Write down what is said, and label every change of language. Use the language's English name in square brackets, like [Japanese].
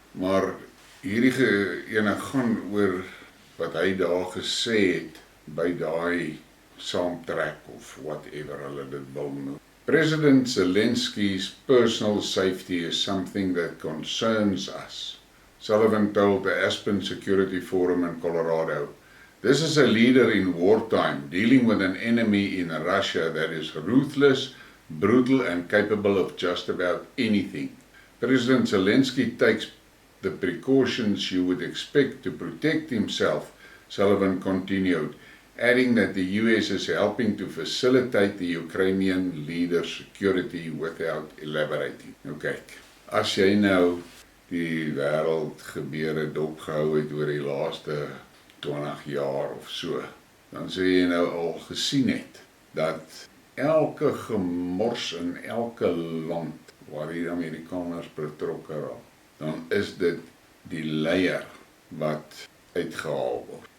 [Afrikaans] Maar hierdie ene gaan oor wat hy daar gesê het by daai saamtrek of whatever hulle dit wil noem. [English] President Zelensky's personal safety is something that concerns us, Sullivan told the Aspen Security Forum in Colorado. This is a leader in wartime, dealing with an enemy in Russia that is ruthless, brutal and capable of just about anything. President Zelensky takes the precautions you would expect to protect himself, Sullivan continued, adding that the US is helping to facilitate the Ukrainian leader's security without elaborating. [Afrikaans] Nou kyk, as jy nou die wêreldgebeure dopgehou het oor die laaste 20 jaar of so, dan sê jy nou al gesien het, dat elke gemors in elke land waar die Amerikaners betrokke raak, dan is dit die leier wat uitgehaal word.